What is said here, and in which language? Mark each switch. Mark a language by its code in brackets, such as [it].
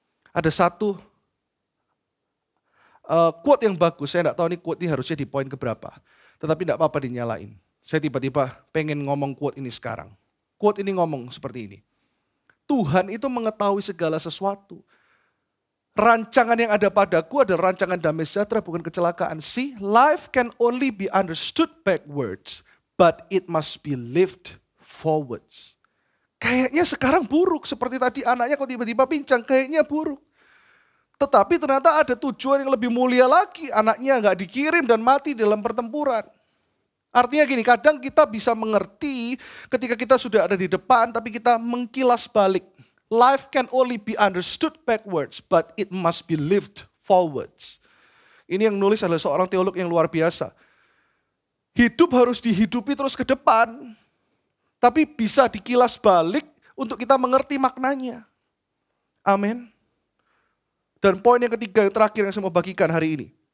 [id] Ada satu quote yang bagus, saya enggak tahu ini quote ini harusnya di poin keberapa. Tetapi enggak apa-apa dinyalain. Saya tiba-tiba pengen ngomong quote ini sekarang. Quote ini ngomong seperti ini. Tuhan itu mengetahui segala sesuatu. Rancangan yang ada padaku adalah rancangan damai sejahtera, bukan kecelakaan. [en] See, life can only be understood backwards, but it must be lived forwards. [id] Kayaknya sekarang buruk, seperti tadi anaknya kok tiba-tiba pincang, kayaknya buruk. Tetapi ternyata ada tujuan yang lebih mulia lagi, anaknya nggak dikirim dan mati dalam pertempuran. Artinya gini, kadang kita bisa mengerti ketika kita sudah ada di depan, tapi kita mengkilas balik. [en] Life can only be understood backwards, but it must be lived forwards. [id] Ini yang nulis adalah seorang teolog yang luar biasa. Hidup harus dihidupi terus ke depan, tapi bisa dikilas balik untuk kita mengerti maknanya. Amin. Dan poin yang ketiga, yang terakhir yang saya mau bagikan hari ini.